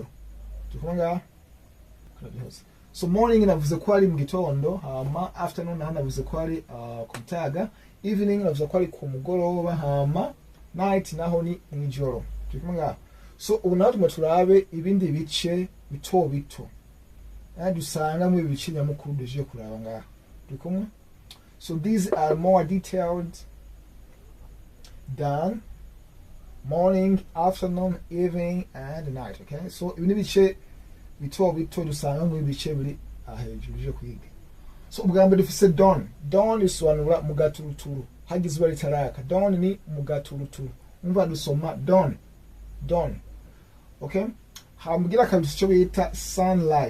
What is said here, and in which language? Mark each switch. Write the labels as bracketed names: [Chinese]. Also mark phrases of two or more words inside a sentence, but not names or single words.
[Rundi] Tukumanga so morning navuze ko ari mu gitondo, afternoon naho navuze ko ari kumutaga, evening navuze ko ari ku mugoroba, night naho ni ijoro. Tukumanga so ubu naho turabe ibindi bice bito bito dusanga mu bice nyamukuru deje kuraba ngaha. Dukumwe. [English] So these are more detailed than morning, afternoon, evening and night. Okay, so [Rundi] ibindi bice bito bito dusanga mu bice biri hejuru deje kwiga. So ubwa mbere dufise dawn. Dawn isobanura mu gaturuturu, hagize bari taraka. Dawn ni mu gaturuturu. Umva dusoma dawn. Okay, hamugira kabiri cyo bita sunrise.